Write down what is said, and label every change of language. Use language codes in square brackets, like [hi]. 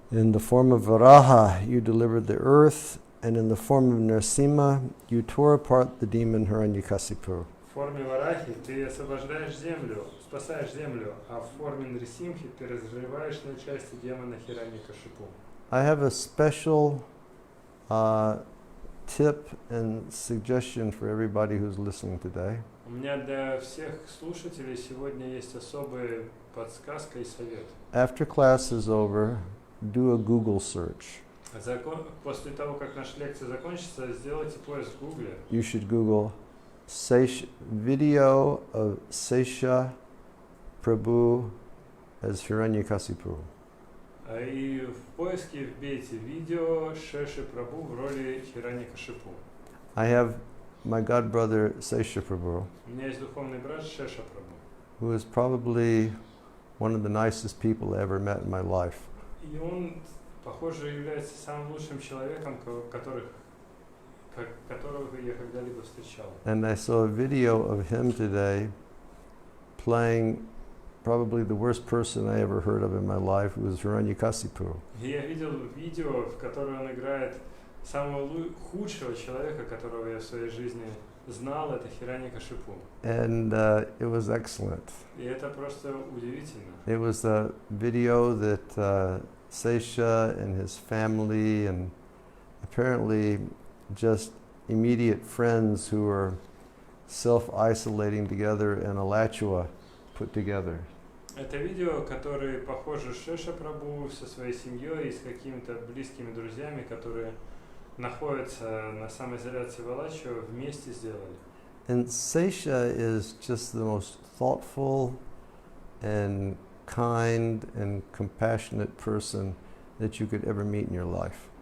[en] In the form of Varaha, you delivered the earth, and in the form of Narasimha, you tore apart the demon Hiranyakasipu. [ru] В форме Варахи ты освобождаешь землю, спасаешь землю, а в форме Нрисимхи ты разрываешь на части демона Хираньякашипу. [en] I have a special tip and suggestion for everybody who's listening today. [ru] У меня для всех слушателей сегодня есть особая подсказка и совет. [en] After class is over, do a Google search. [ru] После того, как наша лекция закончится, сделайте поиск в Гугле. [en] You should Google video of Sesha Prabhu as Hiranyakasipu. [ru] И в поиске вбейте видео Шеши Прабhu в роли Хираньякашипу. [en] I have my god brother Sesha Prabhu, [ru] У меня есть духовный брат Шеша Прабhu. [en] who is probably one of the nicest people I ever met in my life. [ru] И он, похоже, является самым лучшим человеком, которого я когда-либо встречал. [en] And I saw a video of him today playing probably the worst person I ever heard of in my life, who was Hiranyakasipu. [ru] И я видел видео, в котором он играет самого худшего человека, которого я в своей жизни знал, это Хираньякашипу. [en] And it was excellent. [ru] И это просто удивительно. [en] It was a video that Sesha and his family and apparently just immediate friends who were self-isolating together in Alachua put together. [ru] Это видео, которое, похоже, Шеша Прабhu со своей семьей и с какими-то близкими друзьями, которые находятся на самоизоляции в Алачио, вместе сделали. [en] And Sesha is just the most thoughtful and kind and compassionate person that you could ever meet in your life.